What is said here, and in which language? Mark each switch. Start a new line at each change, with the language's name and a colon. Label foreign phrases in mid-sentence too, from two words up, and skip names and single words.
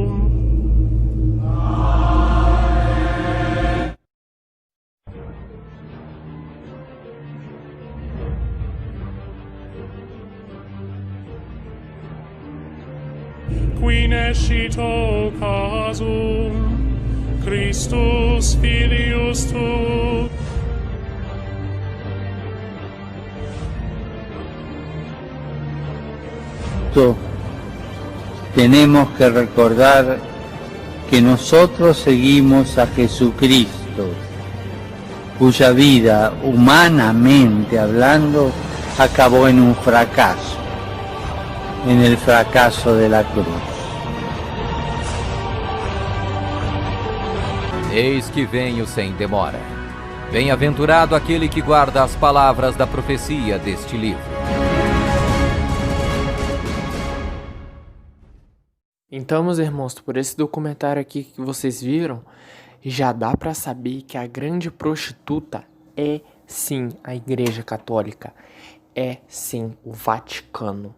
Latin: Qui nescito casum Christus filius tuus
Spanish: tenemos que recordar que nosotros seguimos a Jesucristo, cuya vida, humanamente hablando, acabó en un fracaso, en el fracaso de la cruz.
Portuguese: Eis que venho sem demora. Bem-aventurado aquele que guarda as palavras da profecia deste livro. Então, meus irmãos, por esse documentário aqui que vocês viram, já dá para saber que a grande prostituta é sim a Igreja Católica, é sim o Vaticano.